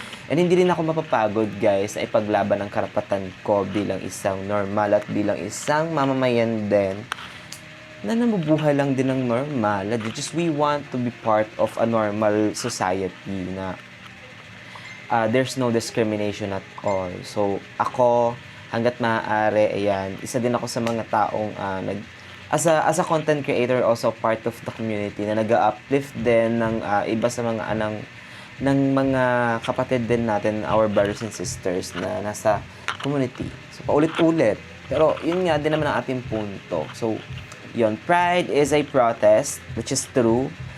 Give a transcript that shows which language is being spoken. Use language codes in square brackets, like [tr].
[tl] And hindi rin ako mapapagod guys sa ipaglaban ng karapatan ko bilang isang normal at bilang isang mamamayan din na namubuhay lang din ng normal. [en] Just we want to be part of a normal society [tl] na [en] there's no discrimination at all. [tl] So ako hangga't maaari, ayan, isa din ako sa mga taong [en] as a content creator, also part of the community [tl] na nag-uplift din ng iba sa mga ng mga kapatid din natin, [en] our brothers and sisters [tl] na nasa community. So paulit-ulit. Pero yun nga din naman ang ating punto. So yun, [en] Pride is a protest, which is true.